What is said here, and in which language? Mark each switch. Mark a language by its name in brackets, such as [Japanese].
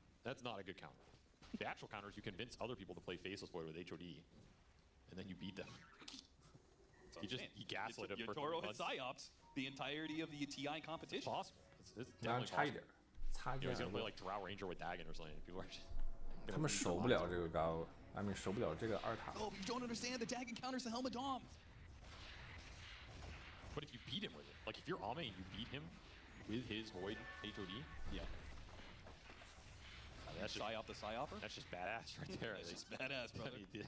[English] That's not a good counter. The actual counter is you convince other people to play Faceless Void with HOD, and then you beat them. You gaslit him for Yatoro had psyops the entirety of the TI competition. It's possible. It's definitely possible. [Chinese] 差一点。 [English] He's gonna play like Drow Ranger with Dagon or something. People are just [Chinese] 他们守不了这个高， [English] I mean [Chinese] 守不了这个二塔。 [English] Oh, you don't understand. The Dagon counters the Helmet Dom. But if you beat him with it, like if you're Ame and you beat him with his Void HOD, yeah. That's just, psyop the psyopper? That's just badass right there. That's just badass, brother.